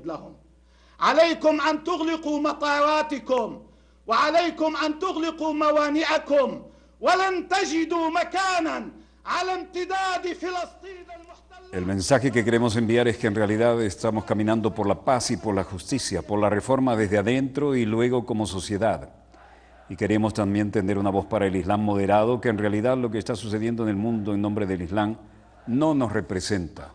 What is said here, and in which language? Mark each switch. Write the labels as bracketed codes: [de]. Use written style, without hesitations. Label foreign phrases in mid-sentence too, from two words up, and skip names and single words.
[ar] لهم عليكم أن تغلقوا مطاراتكم وعليكم أن تغلقوا موانئكم ولن تجدوا مكانا على امتداد فلسطين المحتلة. [es] El mensaje que queremos enviar es que en realidad estamos caminando por la paz y por la justicia, por la reforma desde adentro y luego como sociedad. Y queremos también tender una voz para el Islam moderado, que en realidad lo que está sucediendo en el mundo en nombre del Islam no nos representa.